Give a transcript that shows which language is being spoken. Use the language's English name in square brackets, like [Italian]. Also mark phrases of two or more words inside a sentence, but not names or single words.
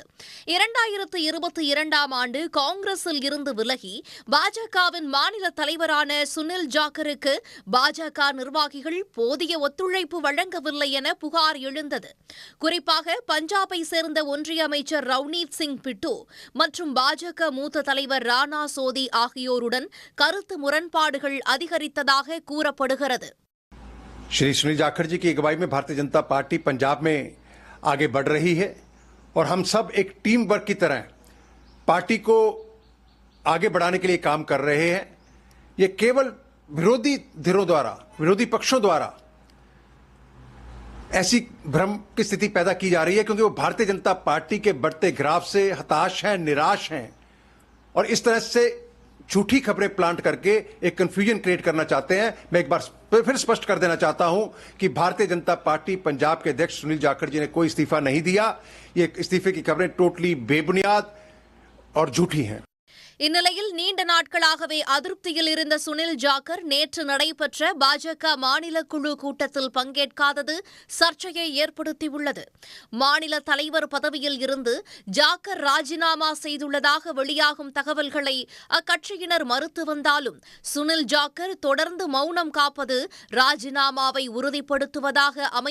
[Tamil] 2022ஆம் ஆண்டு காங்கிரஸில் இருந்து விலகி பாஜகவின் மாநில தலைவரான சுனில் ஜாக்கருக்கு பாஜக நிர்வாகிகள் போதிய ஒத்துழைப்பு வழங்கவில்லை என புகார் எழுந்தது. குறிப்பாக பஞ்சாபை சேர்ந்த ஒன்றிய அமைச்சர் ரவ்னீத் சிங் பிட்டு மற்றும் பாஜக மூத்த தலைவர் ராணா சோதி ஆகியோருடன் கருத்து முரண்பாடுகள் அதிகரித்ததாக கூறப்படுகிறது. [Hindi] श्री सुनील जाखड़ जी की अगुवाई में भारतीय जनता पार्टी पंजाब में आगे बढ़ रही है और हम सब एक [English] team work [Hindi] की तरह पार्टी को आगे बढ़ाने के लिए काम कर रहे हैं. ये केवल विरोधी धिरों द्वारा, विरोधी पक्षों द्वारा ऐसी भ्रम की स्थिति पैदा की जा रही है क्योंकि वो भारतीय जनता पार्टी के बढ़ते ग्राफ से हताश हैं, निराश हैं और इस तरह से झूठी खबरें प्लांट करके एक [English] confusion create [Hindi] करना चाहते हैं. मैं एक बार फिर स्पष्ट कर देना चाहता हूं कि भारतीय जनता पार्टी पंजाब के अध्यक्ष सुनील जाखड़ जी ने कोई इस्तीफा नहीं दिया. ये इस्तीफे की खबरें टोटली बेबुनियाद और झूठी हैं. [Tamil] இந்நிலையில் நீண்ட நாட்களாகவே அதிருப்தியில் இருந்த சுனில் ஜாக்கர் நேற்று நடைபெற்ற பாஜக மாநில குழு கூட்டத்தில் பங்கேற்காதது சர்ச்சையை ஏற்படுத்தியுள்ளது. மாநில தலைவர் பதவியில் இருந்து ஜாக்கர் ராஜினாமா செய்துள்ளதாக வெளியாகும் தகவல்களை அக்கட்சியினர் மறுத்து வந்தாலும் சுனில் ஜாக்கர் தொடர்ந்து மௌனம் காப்பது ராஜினாமாவை உறுதிப்படுத்துவதாக அமைந்துள்ளது.